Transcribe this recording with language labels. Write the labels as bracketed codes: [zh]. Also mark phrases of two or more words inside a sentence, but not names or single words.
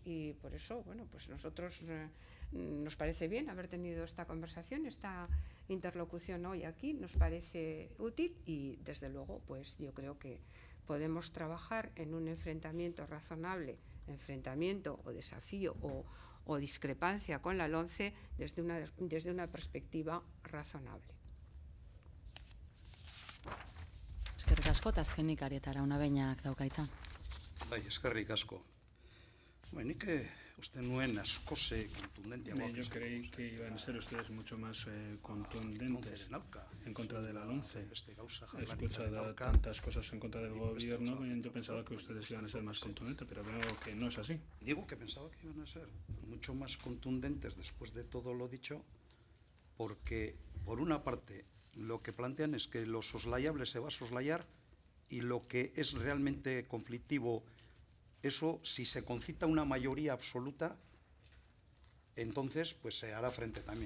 [es] Y por eso, pues nosotros nos parece bien haber tenido esta conversación, esta interlocución hoy aquí, nos parece útil y, desde luego, pues yo creo que podemos trabajar en un enfrentamiento razonable, o desafío o discrepancia con la LOMCE desde una perspectiva razonable. [eu] Eskerrik asko, eta azkenik Arietara Unabeñak daukaitza. Bai, eskerrik asko. Nik uste nuen askoze contundenteagoak. [es] Yo creí que iban a ser ustedes mucho más contundentes en contra de la LOMCE. He escuchado tantas cosas en contra del gobierno, yo pensaba que ustedes iban a ser más contundentes, pero veo que no es así. Digo que pensaba que iban a ser mucho más contundentes después de todo lo dicho, porque, por una parte, lo que plantean es que lo soslayable se va a soslayar y lo que es realmente conflictivo, eso, si se concita una mayoría absoluta, entonces pues se hará frente también.